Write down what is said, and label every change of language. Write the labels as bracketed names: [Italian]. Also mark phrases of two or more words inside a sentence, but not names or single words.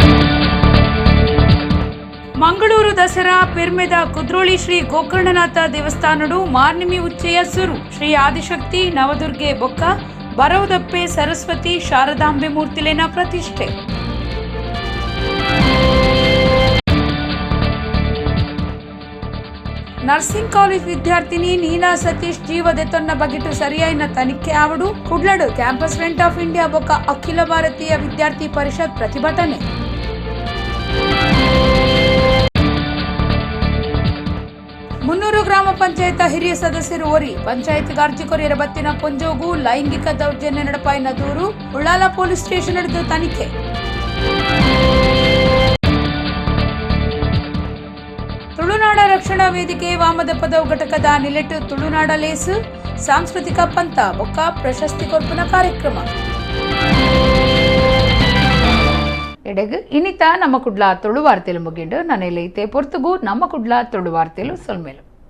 [Tulu] ಮಂಗಳೂರು ದಸರಾ ಪೆರ್ಮೆದ ಕುದ್ರೋಳಿ ಶ್ರೀ ಗೋಕರ್ಣನಾಥ ದೇವಸ್ಥಾನಡು ಮಾರ್ನಿಮಿ ಉಚ್ಚೆಯ ಸುರು ಶ್ರೀ ಆದಿಶಕ್ತಿ ನವದುರ್ಗೆ ಬೊಕ್ಕ ಬರವದಪ್ಪೆ ಸರಸ್ವತಿ ಶಾರದಾಂಬೆ ಮೂರ್ತಿಲೇನ ಪ್ರತಿಷ್ಠೆ [English] nursing college [Tulu] ವಿದ್ಯಾರ್ಥಿನಿ ನೀನಾ ಸತೀಶ್ ಜೀವದೆತ್ತೊನ್ನ ಬಗೆಟು ಸರಿಯಾಯಿನ ತನಿಖೆ ಆವಡು ಕುಡ್ಲಡು ಕ್ಯಾಂಪಸ್ ಫ್ರಂಟ್ ಆಫ್ ಇಂಡಿಯಾ ಬೊಕ್ಕ ಅಖಿಲ ಭಾರತೀಯ ವಿದ್ಯಾರ್ಥಿ ಪರಿಷತ್ ಪ್ರತಿಭಟನೆ ಮುನ್ನೂರು ಗ್ರಾಮ ಪಂಚಾಯತ್ ಹಿರಿಯ ಸದಸ್ಯರು ಓರಿ ಪಂಚಾಯತ್ ಅರ್ಜಿ ಕೊರಿಯರ ಬತ್ತಿನ ಕೊಂಜೋಗು ಲೈಂಗಿಕ ದೌರ್ಜನ್ಯ ನಡಪಾಯಿನ ದೂರು ಉಳ್ಳಾಲ [English] police station [Tulu] ಹಿಡಿದು ತನಿಖೆ ತುಳುನಾಡ ರಕ್ಷಣಾ ವೇದಿಕೆ ವಾಮದ ಪದವು ಘಟಕದ ನಿಲೆಟ್ ತುಳುನಾಡ ಲೇಸು ಸಾಂಸ್ಕೃತಿಕ ಪಂಥ ಬೊಕ್ಕ ಪ್ರಶಸ್ತಿ ಕೊರ್ಪುನ ಕಾರ್ಯಕ್ರಮ ಎಡೆಗ್ ಇನ್ನಿತ ನಮ್ಮ ಕುಡ್ಲ ತುಳು ವಾರ್ತೆಲು ಮುಗಿಂಡು ನನೆಲೈತೆ ಪೊರ್ತುಗು ನಮ್ಮ ಕುಡ್ಲ ತುಳು ವಾರ್ತೆಲು ಸೊಲ್ಮೇಲು